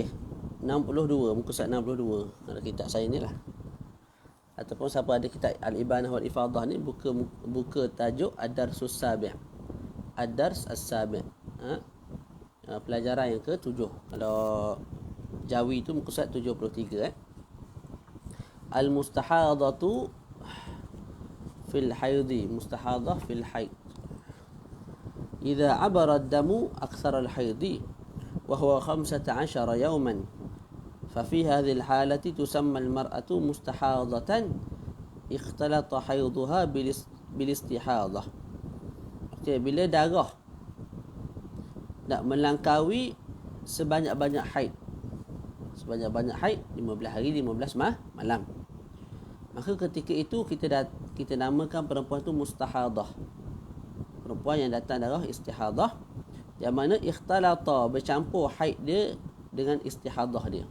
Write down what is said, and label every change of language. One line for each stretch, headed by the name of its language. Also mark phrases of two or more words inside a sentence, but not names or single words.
Malay: 62, muka surat 62 dalam kitab saya ni lah. Ataupun siapa ada kitab Al-Ibanah wal Ifadah ni, buka tajuk Ad-Darsus Sabi'. Ad-Dars As-Sabi'. Pelajaran yang ke-7. Kalau Jawi tu muka surat 73.
Arabic: المستحاضة في الحيض. مستحاضة في الحيض. إذا عبر الدم أكثر الحيض وهو 15 يوما. ففي هذه الحالة تسمى المرأة مستحاضة اختلط حيضها بالاستحاضة.
Malay: Okay, bila darah nak melangkaui sebanyak-banyak haid, 15 hari 15 malam, maka ketika itu kita namakan perempuan itu mustahadah, perempuan yang datang darah istihadah, yang mana ikhtalata, bercampur haid dia dengan istihadah dia.